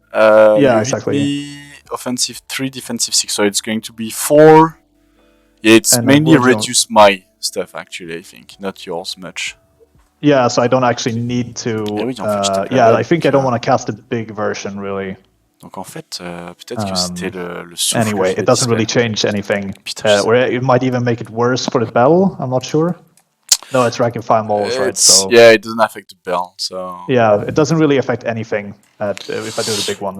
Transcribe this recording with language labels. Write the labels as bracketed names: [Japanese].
[English] Yeah, exactly. Me offensive 3, defensive 6, so it's going to be 4. Yeah, it's and mainly reduce my stuff actually, I think, not yours much. Yeah, so I don't actually need to. I think I don't want to cast a big version really. [French] Donc en fait, peut-être que c'était le souffle. [English] Anyway, it doesn't really change anything. Or it might even make it worse for the bell, I'm not sure. No, it's rank and file models, right? So yeah, it doesn't affect the bell, so yeah, it doesn't really affect anything if I do the big one.